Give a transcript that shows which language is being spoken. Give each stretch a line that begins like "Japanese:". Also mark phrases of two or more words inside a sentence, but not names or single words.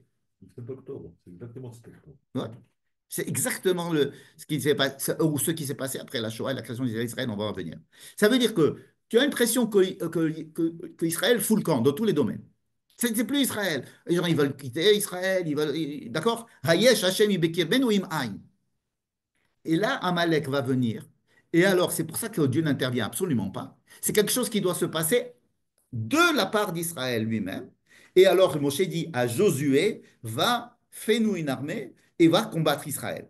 French: C'est 7 octobre, c'est exactement 7 octobre. Ouais. C'est exactement ce qui s'est passé, ou ce qui s'est passé après la Shoah et la création d'Israël, on va en revenir. Ça veut dire que tu as l'impression que Israël fout le camp dans tous les domaines. C'est plus Israël. Les gens, ils veulent quitter Israël, d'accord?
Hebrew: היש השם בקרבנו או אם אין.
French: Et là, Amalek va venir. Et alors, c'est pour ça que Dieu n'intervient absolument pas. C'est quelque chose qui doit se passer de la part d'Israël lui-même. Et alors, Moshe dit à Josué, va, fais-nous une armée et va combattre Israël.